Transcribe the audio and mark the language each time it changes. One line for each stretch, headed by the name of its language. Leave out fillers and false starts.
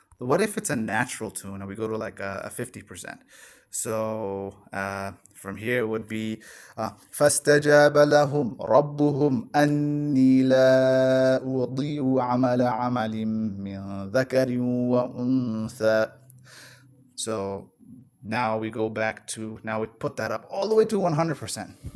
English: What if it's a natural tune and we go to like a 50%? So from here it would be
Arabic: فاستجاب لهم ربهم أني لا أضيع عمل من ذكر وأنثى.
English: So now we go back to, now we put that up all the way to 100%.